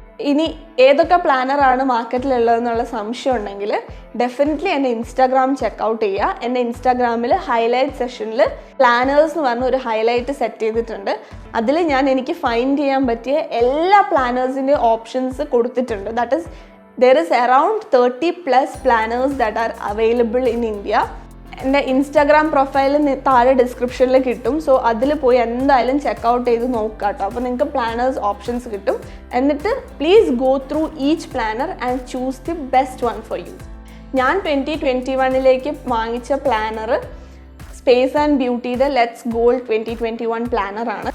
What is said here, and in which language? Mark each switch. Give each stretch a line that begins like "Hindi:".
Malayalam: ഇനി ഏതൊക്കെ പ്ലാനറാണ് മാർക്കറ്റിലുള്ളതെന്നുള്ള സംശയം ഉണ്ടെങ്കിൽ ഡെഫിനറ്റ്ലി എൻ്റെ ഇൻസ്റ്റാഗ്രാം ചെക്കൗട്ട് ചെയ്യുക. എൻ്റെ ഇൻസ്റ്റാഗ്രാമിൽ ഹൈലൈറ്റ് സെഷനിൽ പ്ലാനേഴ്സ് എന്ന് പറഞ്ഞ ഒരു ഹൈലൈറ്റ് സെറ്റ് ചെയ്തിട്ടുണ്ട്. അതിൽ ഞാൻ എനിക്ക് ഫൈൻഡ് ചെയ്യാൻ പറ്റിയ എല്ലാ പ്ലാനേഴ്സിൻ്റെ ഓപ്ഷൻസ് കൊടുത്തിട്ടുണ്ട്.
English: That is there is around 30+ planners that are available in India.
Malayalam: എൻ്റെ ഇൻസ്റ്റാഗ്രാം പ്രൊഫൈലിൽ താഴെ ഡിസ്ക്രിപ്ഷനിൽ കിട്ടും. സോ അതിൽ പോയി എന്തായാലും ചെക്കൗട്ട് ചെയ്ത് നോക്കുക കേട്ടോ. അപ്പോൾ നിങ്ങൾക്ക് പ്ലാനേഴ്സ് ഓപ്ഷൻസ് കിട്ടും. എന്നിട്ട്
English: Please go through each planner and choose the best one for you.
Malayalam: ഞാൻ 2021 വാങ്ങിച്ച planar space and ബ്യൂട്ടിയുടെ let's goal 2021 പ്ലാനറാണ്.